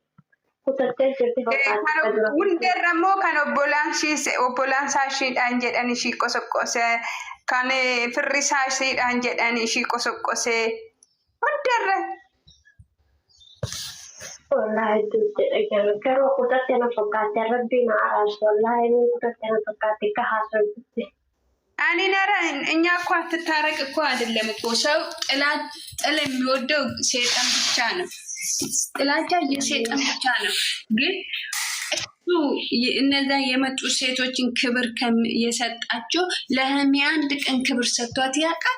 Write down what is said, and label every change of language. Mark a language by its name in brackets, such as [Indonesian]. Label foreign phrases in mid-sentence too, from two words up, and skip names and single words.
[Oromo] hundarrammoo kan obbolaansaa ishiidhaan jedhan ishii qosoqqose kan firrisaa ishiidhaan jedhan ishii qosoqqose hundarra wallahi garuu kutatte na fakkaate rabbiin araarsu wallahi inni kutatte na fakkaate ka haasofte ani nara [Amharic] እኛ እኮ አትታረቅ እኮ አይደለም እኮ ሰው ጥል የሚወደው ሴጣን ብቻ ነው። ጥላቻ የሴጣን ብቻ ነው። ግን እሱ እነዛ የመጡ ሴቶችን ክብር የሰጣቸው ለህሚ አንድ ቀን ክብር ሰጥቷት ያውቃል?